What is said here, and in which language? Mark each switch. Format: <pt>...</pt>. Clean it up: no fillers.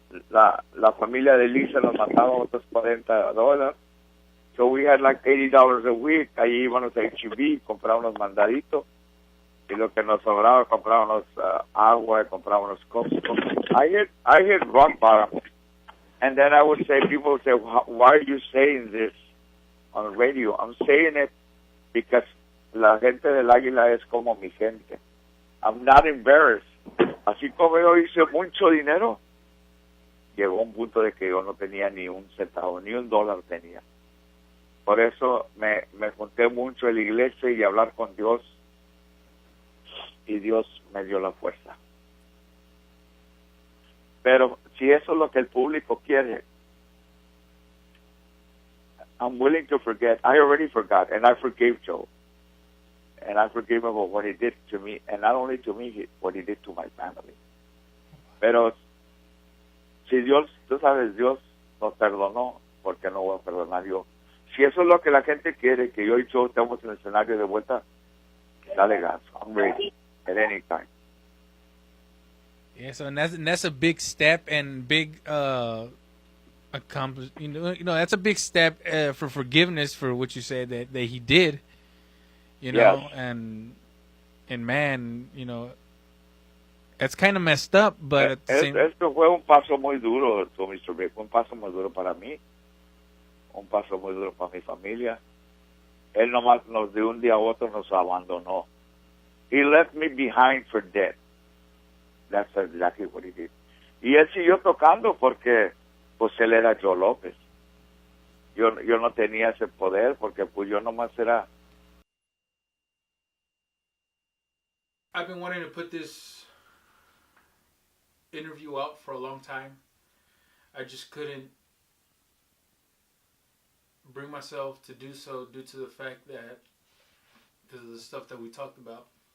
<es>La familia de Lisa nos mandaba otros $40.</es> <en>So we had like $80 a week.</en> <es>Ahí íbamos a H-E-B, compraba unos mandaditos. Y lo que nos sobraba, comprábamos agua, comprábamos cosas.</es> <en>I hit rock bottom. And then I would say, people would say, why are you saying this on radio? I'm saying it because</en> <es>la gente del Águila es como mi gente.</es> <en>I'm not embarrassed.</en> <es>Así como yo hice mucho dinero, llegó un punto de que yo no tenía ni un centavo, ni $1 tenía. Por eso me junté mucho en la iglesia y hablar con Dios, y Dios me dio la fuerza. Pero si eso es lo que el público quiere,</es> <en>I'm willing to forget. I already forgot, and I forgave Joe. And I forgave him for what he did to me, and not only to me, what he did to my family.</en> <es>Pero si Dios, tú sabes, Dios nos perdonó, porque no voy a perdonar yo. Si eso es lo que la gente quiere, que yo y Joe estemos en el escenario de vuelta, dale gas.</es> <en>I'm ready at any time. Yeah, so and that's a big step and big accomplish. You know that's a big step for forgiveness for what you said that he did. You know, Yes. and man, you know, it's kind of messed up, but at the same...</en> <es>Esto fue un paso muy duro, Mr. Big. Un paso muy duro para mí, un paso muy duro para mi familia. Él nomás de un día a otro nos abandonó.</es> <en>He left me behind for dead. That's exactly what he did.</en> <es>Y él siguió tocando porque pues él era Joe Lopez. Yo no tenía ese poder porque pues yo nomás era...</es> <en>I've been wanting to put this interview out for a long time. I just couldn't bring myself to do so due to the fact that because of the stuff that we talked about.</en>